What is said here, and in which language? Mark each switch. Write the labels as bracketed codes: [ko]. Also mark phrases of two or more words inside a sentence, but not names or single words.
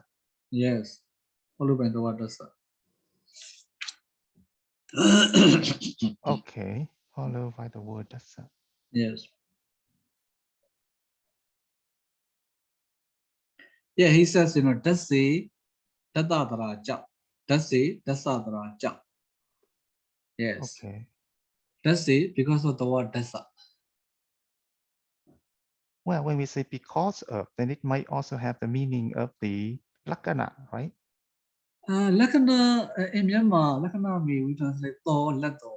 [en] Yes, followed by the word dasa. Okay, followed by the word dasa. Yes. Yeah, he says, [pi] dasi dadadara cha. Dasi dasadara cha. [en] Yes. Okay. Dasi because of the word dasa. Well, when we say because of, then it might also have the meaning of the lakkhana, right? Lakkhana in Myanmar, lakkhana we translate to latto.